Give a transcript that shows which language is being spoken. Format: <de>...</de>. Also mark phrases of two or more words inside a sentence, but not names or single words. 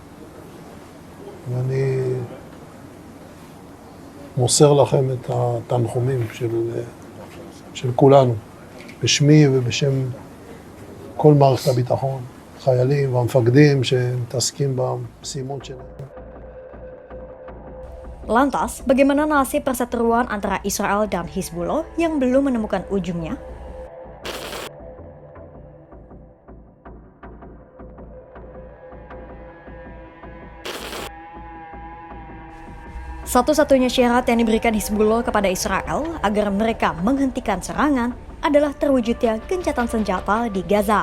<he>ואני מוסר לכם את התנחומים של כולנו, בשמי ובשם כל מערכת הביטחון, חיילים והמפקדים שמתעסקים במשימות שלהם.</he> <id>Lantas, bagaimana nasib perseteruan antara Israel dan Hizbullah yang belum menemukan ujungnya? Satu-satunya syarat yang diberikan Hizbullah kepada Israel agar mereka menghentikan serangan adalah terwujudnya gencatan senjata di Gaza.</id>